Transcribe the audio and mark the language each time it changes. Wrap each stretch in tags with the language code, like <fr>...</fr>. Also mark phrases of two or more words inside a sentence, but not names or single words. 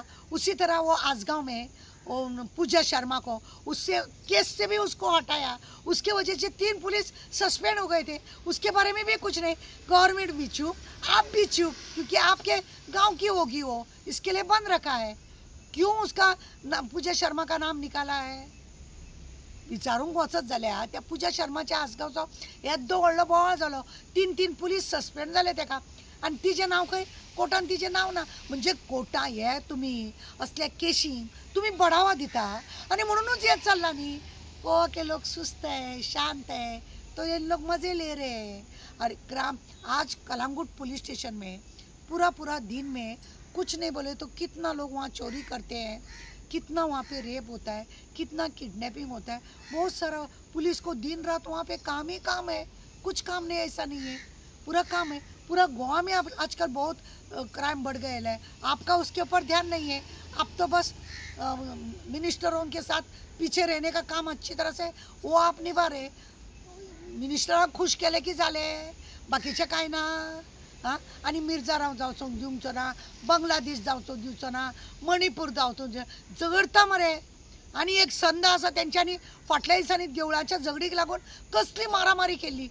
<hi>उसी तरह वो आसगांव में पूजा शर्मा को उससे केस से भी उसको हटाया, उसके वजह से 3</hi> <en>police suspend</en> <hi>हो गए थे, उसके बारे में भी कुछ नहीं. गवर्नमेंट भी चुप, आप भी चुप, क्योंकि आपके गांव की होगी वो, इसके लिए बंद रखा है. क्यों उसका पूजा शर्मा का नाम निकाला है?</hi> <kok>विचारूंक वचत जाल्यार त्या पूजा शर्माच्या आसगांवचो येदो व्हडलो बोवाळ जालो, 3</kok> <en>police suspend</en> <kok>जाले ताका आनी तिचें नांव खंय? कोर्टान तिचें नांव ना. म्हणजे कोर्टा हे तुमी असल्या केशींक तुमी बढावा दिता आनी म्हणूनच हें चल्लां न्ही.</kok> <hi>गोवा के लोग सुस्त है, शांत है, तो ये लोग मजे ले रहे हैं. और आज कलामगुट</hi> <en>police station</en> <hi>में पूरा दिन में कुछ नहीं बोले तो कितना लोग वहाँ चोरी करते हैं, कितना वहाँ पे रेप होता है, कितना किडनैपिंग होता है. बहुत सारा पुलिस को दिन रात वहाँ पे काम ही काम है, कुछ काम नहीं ऐसा नहीं है, पूरा काम है. पूरा गोवा में अब आजकल बहुत क्राइम बढ़ गए है. आपका उसके ऊपर ध्यान नहीं है, आप तो बस मिनिस्टरों के साथ पीछे रहने का काम अच्छी तरह से वो आप निभा रहे.</hi> <kok>मिनिस्टराक खुश केले की जाले, बाकीचे काय ना. हां, आनी मिर्जाराव जावचो दिवचो ना, बांग्लादेश जावचो दिवचो ना, मणिपूर जावचो झगडता मरे. आनी एक संद आसा तेंच्यांनी फाटल्या दिसांनी देवळाच्या झगडीक लागून कसली मारामारी केल्ली.</kok>